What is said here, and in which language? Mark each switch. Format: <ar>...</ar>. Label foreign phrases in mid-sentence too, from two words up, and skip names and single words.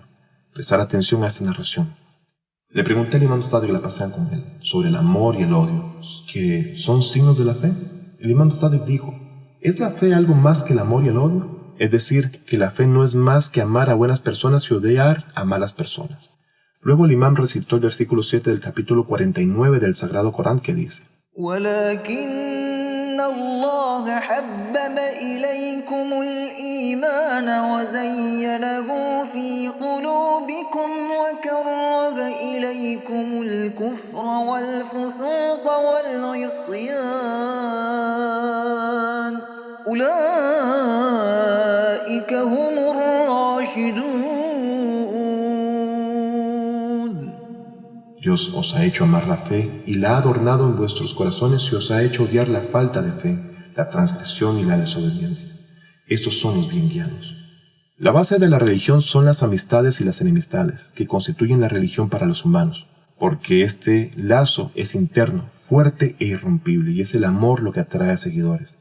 <es>Prestar atención a esta narración. Le pregunté al Imam Sadiq la pasada con él sobre el amor y el odio, que son signos de la fe. El Imam Sadiq dijo, ¿es la fe algo más que el amor y el odio? Es decir, que la fe no es más que amar a buenas personas y odiar a malas personas. Luego el imam recitó el versículo 7 del capítulo 49 del Sagrado Corán que dice:</es> <ar>ولكن الله حبب إليكم الإيمان وزينه في قلوبكم وكره إليكم الكفر والفسوق والعصيان أولئك هم الراشدون.</ar> <es>Dios os ha hecho amar la fe y la ha adornado en vuestros corazones y os ha hecho odiar la falta de fe, la transgresión y la desobediencia. Estos son los bien guiados. La base de la religión son las amistades y las enemistades, que constituyen la religión para los humanos, porque este lazo es interno, fuerte e irrompible, y es el amor lo que atrae a seguidores.</es>